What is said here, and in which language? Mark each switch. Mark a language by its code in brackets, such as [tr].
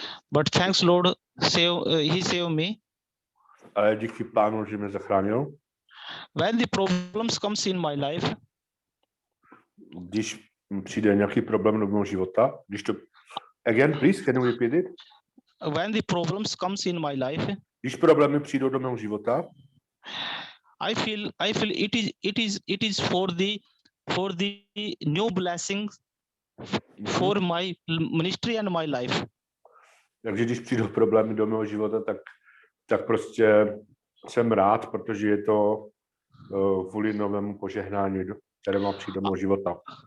[en] but thanks Lord, he saved me. [cs] ale díky Pánu, že mě zachránil. [en] When the problems comes in my life, [cs] Když přijde nějaký problém do mého života, když to... [en] Again, please, can you repeat it? when the problems comes in my life, [cs] Když problémy přijdou do mého života, [en] I feel it is for the new blessings for my ministry and my life. [cs] takže když přijdou problémy do mého života, tak prostě jsem rád, protože je to kvůli novému požehnání, které má přijít do mého života.